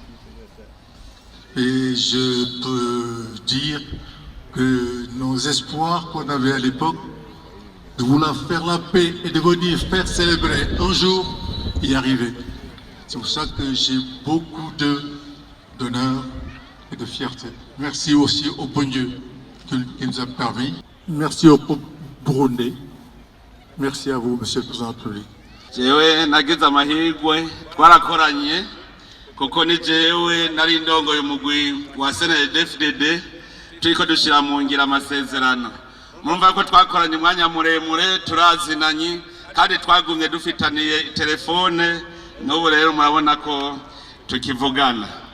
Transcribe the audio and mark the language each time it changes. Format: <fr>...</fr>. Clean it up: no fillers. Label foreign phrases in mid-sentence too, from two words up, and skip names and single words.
<fr>Et je peux dire que nos espoirs qu'on avait à l'époque de vouloir faire la paix et de venir faire célébrer un jour y arriver. C'est pour ça que j'ai beaucoup d'honneur et de fierté. Merci aussi au bon Dieu qui nous a permis. Merci au peuple burundais. Merci à vous, Monsieur le Président de la République.</fr> <rn>Jewe nagize amahirwe twarakoranye kuko ni jewe nari ndongoye umugwi wa CNDD-FDD turiko dushira mu ngira amasezerano. Murumva ko twakoranye umwanya muremure turazinanye kandi twagumye dufitaniye telefone n'ubu rero murabona ko tukivugana.</rn>